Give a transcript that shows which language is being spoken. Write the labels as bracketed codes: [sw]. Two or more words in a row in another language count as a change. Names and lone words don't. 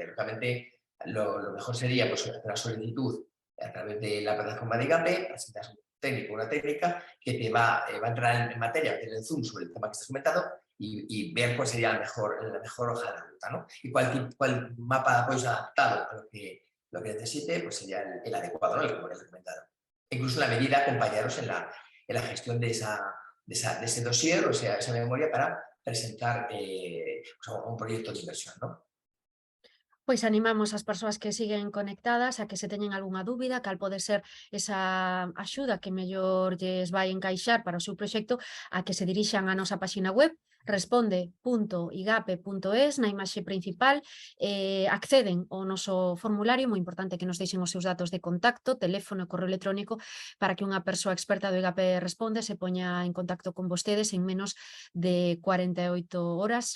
[es] Lógicamente, lo mejor sería pues, hacer la solicitud a través de la plataforma de IGAPE, presentas un técnico o una técnica que te va a entrar en materia, hacer el zoom sobre el tema que estás comentando y ver cuál sería la mejor hoja de ruta, ¿no? Y cuál mapa de apoyo adaptado a lo que necesite, pues sería el adecuado, ¿no? El que hemos comentado. Incluso en la medida acompañaros en la gestión de ese dossier, o sea, esa memoria para presentar pues, un proyecto de inversión, ¿no? [gl] Pois animamos as persoas que siguen conectadas a que se teñen algunha dúbida, cal pode ser esa axuda que mellor lles vai encaixar para o seu proxecto, a que se dirixan á nosa páxina web responde.igape.es, na imaxe principal, acceden ao noso formulario, moi importante que nos deixen os seus datos de contacto, teléfono e correo electrónico, para que unha persoa experta do IGAPE Responde se poña en contacto con vostedes en menos de 48 horas.